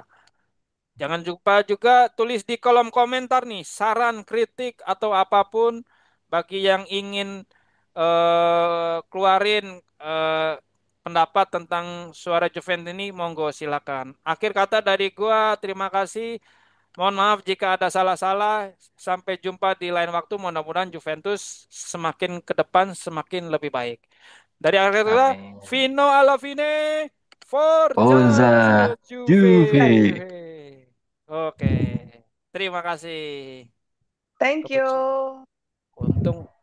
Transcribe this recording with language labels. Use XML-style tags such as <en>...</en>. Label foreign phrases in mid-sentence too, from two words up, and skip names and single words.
<id>Jangan lupa juga tulis di kolom komentar nih saran, kritik atau apapun bagi yang ingin keluarin pendapat tentang suara Juventus ini monggo silakan. Akhir kata dari gua terima kasih. Mohon maaf jika ada salah-salah. Sampai jumpa di lain waktu. Mudah-mudahan Juventus semakin ke depan semakin lebih baik. Dari akhir kata, Amin.</id> <it>Vino alla fine, Forza Forza Juve. Juve.</it> <id>Oke, terima kasih.</id> <en>Thank</en> <id>Keputusan.</id> <en>you.</en> <id>Untung</id>